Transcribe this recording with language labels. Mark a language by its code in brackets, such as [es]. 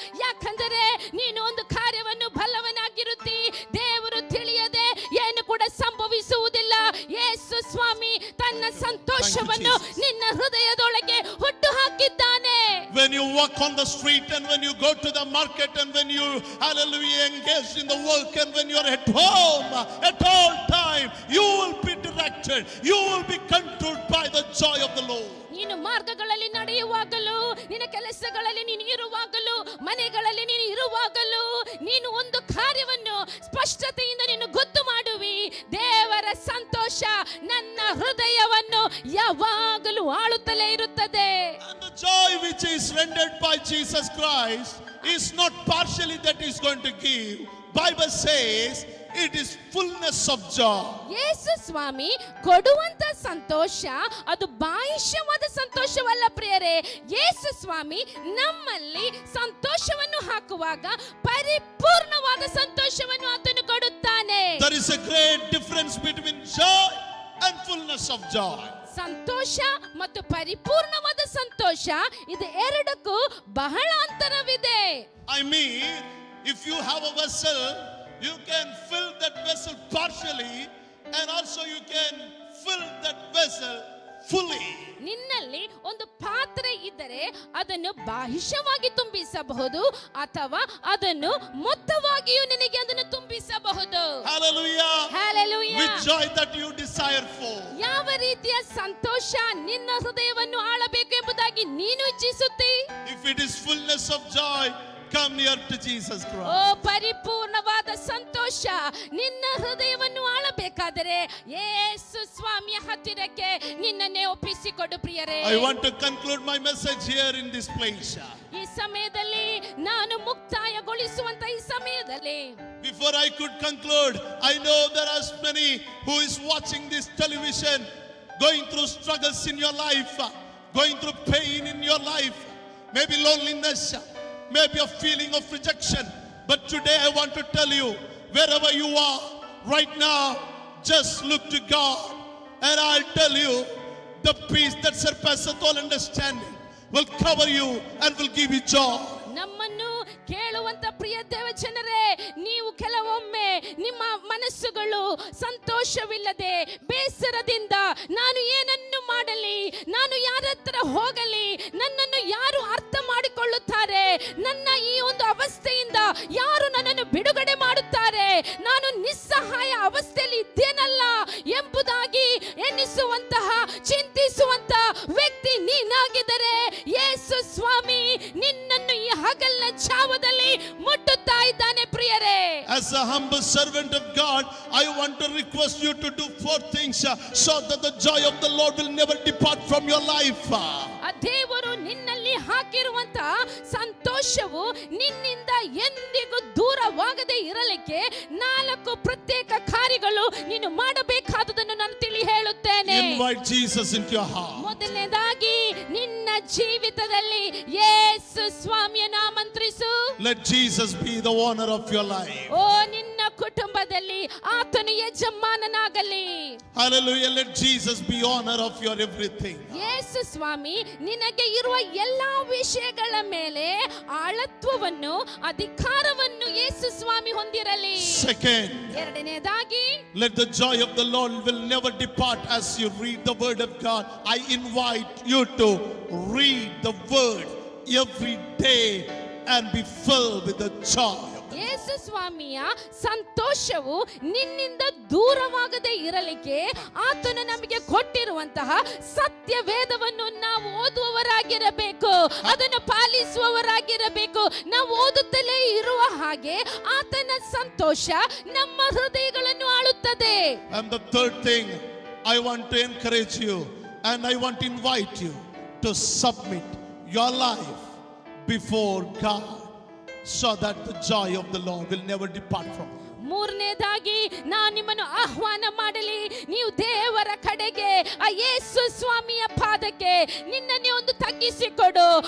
[kn] ಯಾಕಂದರೆ ನೀನು ಒಂದು ಕಾರ್ಯವನ್ನು ಬಲ್ಲವನಾಗಿರುತ್ತಿ. ದೇವರು ತಿಳಿಯದೆ ಏನು ಕೂಡ ಸಂಭವಿಸುವುದಿಲ್ಲ. ಯೇಸು ಸ್ವಾಮಿ ತನ್ನ ಸಂತೋಷವನ್ನು ನಿನ್ನ ಹೃದಯದೊಳಗೆ ಹುಟ್ಟು ಹಾಕಿದ್ದಾನೆ. [en] When you walk on the street and when you go to the market and when you, hallelujah, engage in the work and when you are at home, at all time, you will be directed, you will be controlled by the joy of the Lord. [kn] ನೀನು ಮಾರ್ಗಗಳಲ್ಲಿ ನಡೆಯುವಾಗಲೂ, ನಿನ್ನ ಕೆಲಸಗಳಲ್ಲಿ ನೀನು ಇರುವಾಗಲೂ, ಮನೆಗಳಲ್ಲಿ ನೀನು ಇರುವಾಗಲೂ ನೀನು ಒಂದು ಕಾರ್ಯವನ್ನು ಸ್ಪಷ್ಟತೆಯಿಂದ ನೀನು ಗೊತ್ತು ಮಾಡುವಿ. ದೇವರ ಸಂತೋಷ ನನ್ನ ಹೃದಯವನ್ನು ಯಾವಾಗಲೂ ಆಳುತ್ತಲೇ ಇರುತ್ತದೆ. [en] And the joy which is rendered by Jesus Christ is not partially that he is going to give. Bible says it is fullness of joy. [kn] ಯೇಸು ಸ್ವಾಮಿ ಕೊಡುವಂತ ಸಂತೋಷ ಅದು ಬಾಹ್ಯವಾದ ಸಂತೋಷವಲ್ಲ ಪ್ರಿಯರೇ. ಯೇಸು ಸ್ವಾಮಿ ನಮ್ಮಲ್ಲಿ ಸಂತೋಷವನ್ನು ಹಾಕುವಾಗ ಪರಿಪೂರ್ಣವಾದ ಸಂತೋಷವನ್ನು ಆತನು ಕೊಡುತ್ತಾನೆ. [en] There is a great difference between joy and fullness of joy. [kn] ಸಂತೋಷ ಮತ್ತು ಪರಿಪೂರ್ಣವಾದ ಸಂತೋಷ ಇದು ಎರಡಕ್ಕೂ ಬಹಳ ಅಂತರವಿದೆ. [en] I mean, if you have a vessel, you can fill that vessel partially and also you can fill that vessel fully. [kn] ನಿನ್ನಲ್ಲಿ ಒಂದು ಪಾತ್ರೆ ಇದ್ದರೆ ಅದನ್ನು ಬಾಹ್ಯವಾಗಿ ತುಂಬಿಸಬಹುದು ಅಥವಾ ಅದನ್ನು ಮೊತ್ತವಾಗಿಯೂ ನಿನಗೆ ಅದನ್ನು ತುಂಬಿಸಬಹುದು. [en] Hallelujah. Hallelujah. Which joy that you desire for. [kn] ಯಾವ ರೀತಿಯ ಸಂತೋಷ ನಿನ್ನ ಹೃದಯವನ್ನು ಆಳಬೇಕು ಎಂಬುದಾಗಿ ನೀನು ಇಚ್ಛಿಸುತ್ತಿ? [en] If it is fullness of joy, come near to Jesus Christ. [kn] ಓ ಪರಿಪೂರ್ಣವಾದ ಸಂತೋಷ ನಿನ್ನ ಹೃದಯವನ್ನು ಆಳಬೇಕಾದರೆ ಯೇಸು ಸ್ವಾಮಿಯ ಹತ್ತಿರಕ್ಕೆ ನಿನ್ನನ್ನೇ ಒಪ್ಪಿಸಿಕೊಡು ಪ್ರಿಯರೇ. [en] I want to conclude my message here in this place. [kn] ಈ ಸಮಯದಲ್ಲಿ ನಾನು ಮುಕ್ತಾಯಗೊಳಿಸುವಂತ ಈ ಸಮಯದಲ್ಲಿ [en] Before I could conclude, I know there are many who is watching this television, going through struggles in your life, going through pain in your life, maybe loneliness, maybe a feeling of rejection. But today I want to tell you, wherever you are right now, just look to God and I'll tell you, the peace that surpasses all understanding will cover you and will give you joy. [kn] ನಮ್ಮನ್ನು ಕೇಳುವಂತ ಪ್ರಿಯ ದೇವಜನರೇ, ನೀವು ಕೆಲವೊಮ್ಮೆ ನಿಮ್ಮ ಮನಸ್ಸುಗಳು ಸಂತೋಷವಿಲ್ಲದೆ ಬೇಸರದಿಂದ ನಾನು ಏನನ್ನು ಮಾಡಲಿ, ನಾನು ಯಾರ ಹತ್ರ ಹೋಗಲಿ, ನನ್ನನ್ನು ಯಾರು ಅರ್ಥ ಮಾಡಿಕೊಳ್ಳುತ್ತಾರೆ, ನನ್ನ ಈ ಒಂದು ಅವಸ್ಥೆಯಿಂದ ಯಾರು ನನ್ನನ್ನು ಬಿಡುಗಡೆ ಮಾಡುತ್ತಾರೆ, ನಾನು ನಿಸ್ಸಹಾಯ ಅವಸ್ಥೆಯಲ್ಲಿ ಇದ್ದೇನಲ್ಲ ಎಂಬುದಾಗಿ ಎನ್ನಿಸುವಂತಹ ಚಿಂತಿಸುವಂತ ವ್ಯಕ್ತಿ ನೀನಾಗಿದ್ದರೆ ಯೇಸು ಸ್ವಾಮಿ ನಿನ್ನನ್ನು ಈ ಹಗಲಿನ ಛಾವದಲ್ಲಿ ಮುಟ್ಟುತ್ತಾ ಇದ್ದಾನೆ ಪ್ರಿಯರೇ. [en] As a humble servant of God, I want to request you to do 4 things so that the joy of the Lord will never depart from your life. [kn] ದೇವರು ನಿನ್ನಲ್ಲಿ ಹಾಕಿರುವಂತ ಸಂತೋಷವು ನಿನ್ನಿಂದ ಎಂದಿಗೂ ದೂರವಾಗದೆ ಇರಲಿಕ್ಕೆ 4 ಪ್ರತ್ಯೇಕ ಕಾರ್ಯಗಳು ನೀನು ಮಾಡಬೇಕಾದುದನ್ನು ನಾನು ತಿಳಿ ಹೇಳುತ್ತೇನೆ. [en] In invite Jesus into your heart. [kn] ಮೊದಲನೇದಾಗಿ ನಿನ್ನ ಜೀವಿತದಲ್ಲಿ ಯೇಸು ಸ್ವಾಮಿಯನ್ನು ಆಮಂತ್ರಿಸು. [en] Let Jesus be the owner of your life. [kn] ಓ ನಿನ್ನ ಕುಟುಂಬದಲ್ಲಿ ಆತನು ಯಜಮಾನನಾಗಲಿ. [en] Hallelujah. Let Jesus be owner of your everything. [kn] ಯೇಸು ಸ್ವಾಮಿ ನಿನಗೆ ಇರುವ ಎಲ್ಲಾ ವಿಷಯಗಳ ಮೇಲೆ ಆಳತ್ವವನ್ನು ಅಧಿಕಾರವನ್ನು ಯೇಸು ಸ್ವಾಮಿ ಹೊಂದಿರಲಿ. [en] Second, [kn] ಎರಡನೇದಾಗಿ [en] let the joy of the Lord will never depart as you read the word of God. I invite you to read the word every day and be filled with the joy. [kn] ಯೇಸು ಸ್ವಾಮಿಯ ಸಂತೋಷವು ನಿನ್ನಿಂದ ದೂರವಾಗದೆ ಇರಲಿಕ್ಕೆ ಆತನು ನಮಗೆ ಕೊಟ್ಟಿರುವಂತಹ ಸತ್ಯ ವೇದವನ್ನು ನಾವು ಓದುವವರಾಗಿರಬೇಕು, ಅದನ್ನು ಪಾಲಿಸುವವರಾಗಿರಬೇಕು. ನಾವು ಓದುತ್ತಲೇ ಇರುವ ಹಾಗೆ ಆತನ ಸಂತೋಷ ನಮ್ಮ ಹೃದಯಗಳನ್ನು ಆಳುತ್ತದೆ. [en] And the third thing, I want to encourage you and I want to invite you to submit your life before God, so that the joy of the Lord will never depart from you. [kn] ಮೂರನೇದಾಗಿ ನಾನು ನಿಮ್ಮನ್ನು ಆಹ್ವಾನ ಮಾಡಲಿ, ನೀವು ದೇವರ ಕಡೆಗೆ ಆ ಯೇಸು ಸ್ವಾಮಿಯ ಪಾದಕ್ಕೆ ನಿನ್ನನ್ನೇ ಒಂದು ತಗ್ಗಿಸಿಕೊಡು.